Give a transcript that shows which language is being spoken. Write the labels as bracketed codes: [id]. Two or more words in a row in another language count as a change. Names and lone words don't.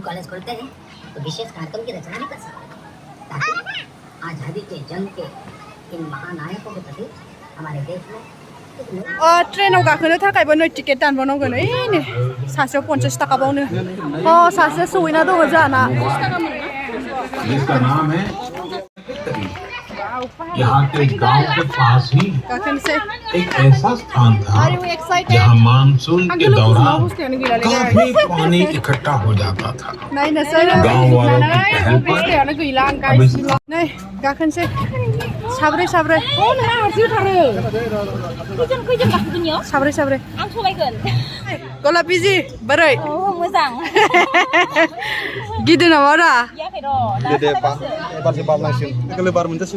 [hi] कॉलेज खुलते हैं तो विशेष कार्यक्रम की रचना भी कर सकते हैं ताकि आज़ादी के जंग के इन महानायकों के प्रति हमारे देश में [brx] ट्रेनाव गाखोनो थाखायबो नै टिकेट दानबावनांगोन ओइ नै सासेयाव 50 थाखा बावनो सासे सहैना दङ जाना [hi] यहाँ के गांव के पास ही एक ऐसा स्थान था जहाँ मानसून के दौरान काफी पानी इकट्ठा हो जाता था गांव वालों की पहल पर [brx] गाखोनोसै साब्रै साब्रै आं सलायगोन गलाप बिजि बोरै मोजां गिदिर नामा रा गियाखै र' दे एबारसो बारनांसिगोन एखले बार मोनजासिनो